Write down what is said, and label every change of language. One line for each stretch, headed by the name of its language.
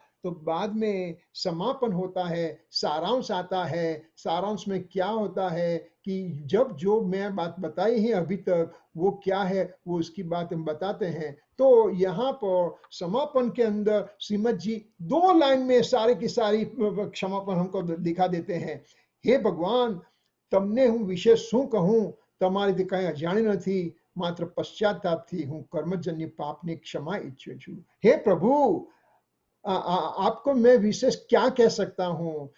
Hindi: तो बाद में समापन होता है, सारांश आता है। सारांश में क्या होता है कि जब जो मैं बात बताई है अभी तक वो क्या है, वो उसकी बात हम बताते हैं। तो यहाँ पर समापन के अंदर श्रीमद जी 2 लाइन में सारी की सारी क्षमापण हमको दिखा देते हैं। हे भगवान,
Gujarati: તમને હું વિશે શું કહું? તમારીથી કંઈ અજાણી નથી, માત્ર પશ્ચાતાપથી હું કર્મજન્ય પાપની ક્ષમા ઈચ્છું છું।
Hindi: हे प्रभु, आपको मैं विशेष क्या कह सकता हूँ?